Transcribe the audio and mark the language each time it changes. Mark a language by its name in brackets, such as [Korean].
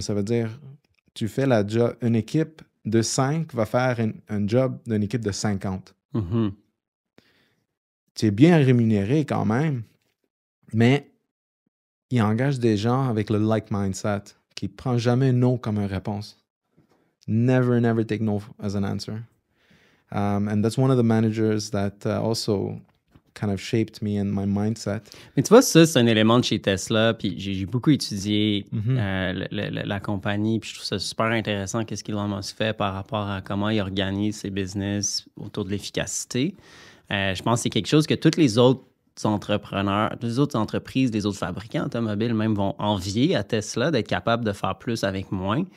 [French] Ça veut dire, tu fais la job, une équipe de 5 va faire un job d'une équipe de 50. Tu es bien rémunéré quand même, mais il engage des gens avec le like mindset qui ne prend jamais no comme une réponse. [English] Never take no as an answer. And that's one of the managers that also kind of shaped me and my mindset. [French] Mais tu vois, ça, c'est un élément de chez Tesla. Puis j'ai beaucoup étudié la compagnie. Puis je trouve ça super intéressant qu'est-ce qu'Elon Musk fait par rapport à comment il organise ses business autour de l'efficacité. Je pense que c'est quelque chose que tous les autres entrepreneurs, les autres entreprises, les autres fabricants automobiles même vont envier à Tesla d'être capables de faire plus avec moins.